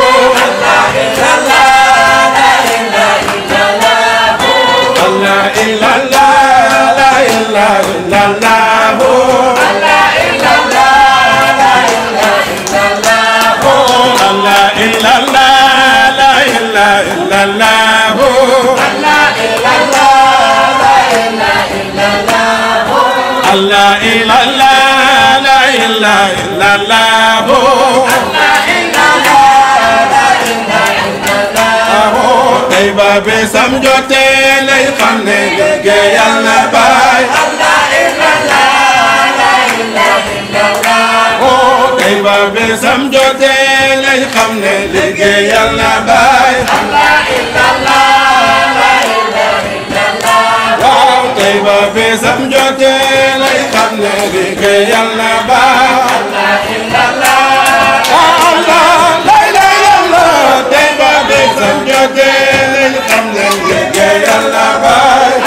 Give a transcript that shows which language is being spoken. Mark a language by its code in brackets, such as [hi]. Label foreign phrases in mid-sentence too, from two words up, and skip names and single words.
[ar] لا إله لا إله إلا الله لا إله لا إله إلا الله لا إله لا إله إلا الله [wo] tey ba bésam jotee lay xam ne liggéeyal na Baay tey ba bésam jotee lay xam ne liggéeyal na Baay waaw tey ba bésam jotee lay xam ne liggéeyal na Baay tey ba bésam jotee lay xam ne liggéeyal na Baay